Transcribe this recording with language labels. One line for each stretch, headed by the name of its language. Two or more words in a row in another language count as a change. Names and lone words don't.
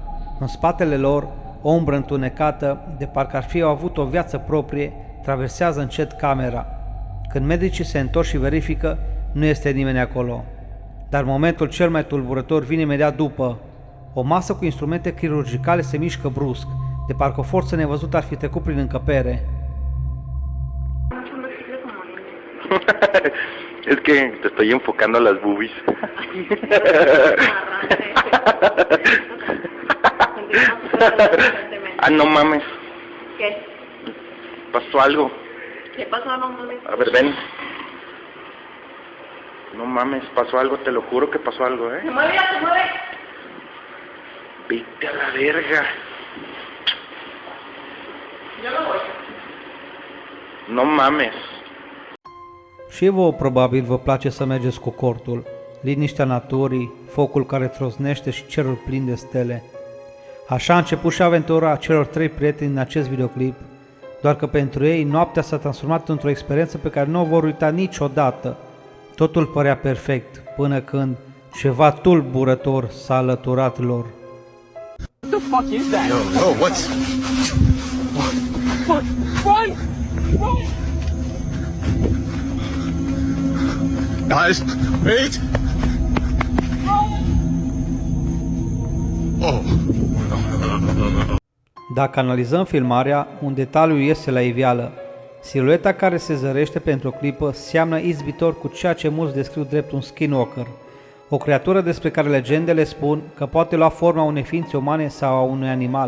Romanian: În spatele lor, o umbră întunecată, de parcă ar fi avut o viață proprie, traversează încet camera. Când medicii se întorc și verifică, nu este nimeni acolo. Dar momentul cel mai tulburător vine imediat după. O masă cu instrumente chirurgicale se mișcă brusc, de parcă o forță nevăzută ar fi trecut prin încăpere.
Spanish: Es que te estoy enfocando las boobies. Ah, no mames. ¿Qué? Pasó algo. ¿Qué pasó? No mames. A ver, ven. No mames, pasó algo, te lo juro que pasó algo, Se mueve, ya se mueve. Vete a la verga. Yo no voy. No mames.
Romanian: Și vouă probabil vă place să mergeți cu cortul, liniștea naturii, focul care trosnește și cerul plin de stele. Așa a început și aventura celor 3 prieteni în acest videoclip, doar că pentru ei noaptea s-a transformat într-o experiență pe care nu o vor uita niciodată. Totul părea perfect, până când ceva tulburător s-a alăturat lor.
English: What the fuck is that? Yo, what's... Fuck! Run! Run! Guys, wait! Oh.
Romanian: Dacă analizăm filmarea, un detaliu iese la iveală. Silueta care se zărește pentru o clipă seamănă izbitor cu ceea ce mulți descriu drept un skinwalker, o creatură despre care legendele spun că poate lua forma unei ființe umane sau a unui animal.